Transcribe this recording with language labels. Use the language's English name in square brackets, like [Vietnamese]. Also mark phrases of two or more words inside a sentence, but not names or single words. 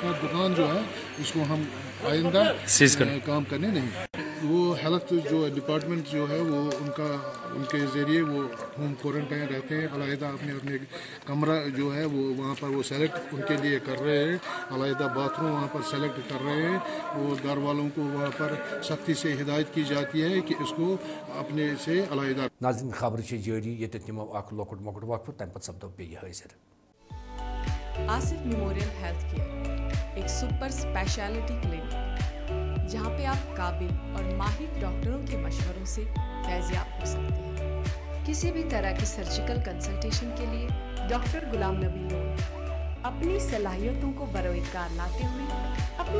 [Urdu] کا دکان جو ہے اس کو ہم آئندہ کام کرنے نہیں وہ ہیلتھ جو ڈپارٹمنٹ جو ہے وہ ان کے ذریعے وہ [English] home quarantine [Urdu] رہتے ہیں علیحدہ اپنے کمرہ جو ہے وہ وہاں پر وہ سلیکٹ ان کے لیے کر رہے ہیں علیحدہ باتھ روم وہاں پر سلیکٹ کر رہے ہیں اور گھر والوں کو وہاں پر سختی سے ہدایت کی جاتی ہے کہ اس کو اپنے سے علیحدہ [Kashmiri] ناظرین خبر جاری یہ نمو اخ لۄکُٹ مۄکُٹ وقفہ تمہ پتہٕ سپدو بیٚیہِ حٲضِر [Urdu] آصف میموریل ہیلتھ کیئر ایک [English] super specialty clinic [Urdu] جہاں پہ آپ قابل اور ماہر ڈاکٹروں کے مشوروں سے فیضیاب ہو سکتے ہیں کسی بھی طرح کی [English] surgical consultation [Urdu] کے لیے ڈاکٹر غلام نبی لون اپنی صلاحیتوں کو بروئے کار لاتے ہوئے اپنی